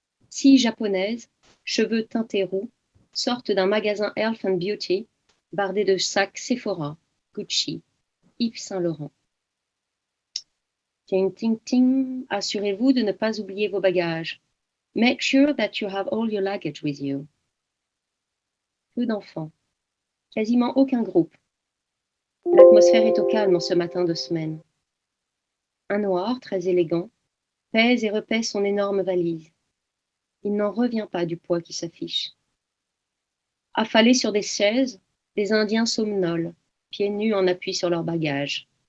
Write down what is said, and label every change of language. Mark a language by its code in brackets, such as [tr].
[fr] 6 japonaises, cheveux teintés roux, sortent d'un magasin Health and Beauty, bardé de sacs Sephora, Gucci, Yves Saint Laurent. Ting, ting, ting, assurez-vous de ne pas oublier vos bagages. [en] Make sure that you have all your luggage with you. [fr] Peu d'enfants. Quasiment aucun groupe. L'atmosphère est au calme en ce matin de semaine. Un noir, très élégant, pèse et repèse son énorme valise. Il n'en revient pas du poids qui s'affiche. Affalés sur des chaises, des Indiens somnolent, pieds nus en appui sur leurs bagages.